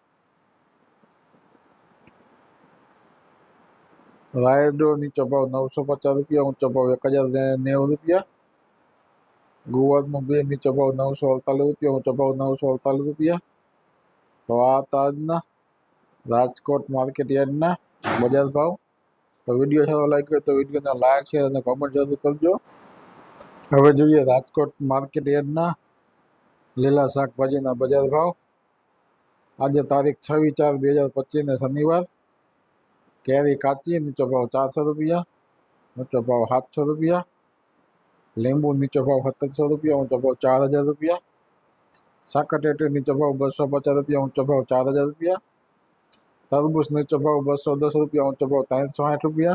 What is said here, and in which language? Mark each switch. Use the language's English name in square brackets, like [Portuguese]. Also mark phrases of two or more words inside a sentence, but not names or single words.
[Gujarati] રાયડો નીચો ભાવ 950 રૂપિયા, ઊંચો ભાવ 1090 રૂપિયા। ગુવાર બે નીચો ભાવ 948 રૂપિયા, ઊંચો ભાવ 948 રૂપિયા, ऊंचो भाव 948 रुपया। તો આજ રાજકોટ માર્કેટ યાર્ડના બજાર ભાવ। તો વિડિયો સારો લાગ્યો તો વિડિયો ને [English] like share [Gujarati] ઔર કમેન્ટ જરૂર કરજો। હવે જોઈએ રાજકોટ માર્કેટ યાર્ડના લીલા શાકભાજીના બજાર ભાવ। આજ તારીખ 26/4/2025 ને શનિવાર। કેરી કાચી નીચો ભાવ 400 રૂપિયા, ઊંચો ભાવ 700 રૂપિયા। લીંબુ નીચો ભાવ 700 રૂપિયા, ઊંચો ભાવ 4000 રૂપિયા। સાકરટેટી નીચો ભાવ 250 રૂપિયા, ઊંચો ભાવ 4000 રૂપિયા। તરબૂચ નીચો ભાવ 210 રૂપિયા, ઊંચો ભાવ 360 રૂપિયા।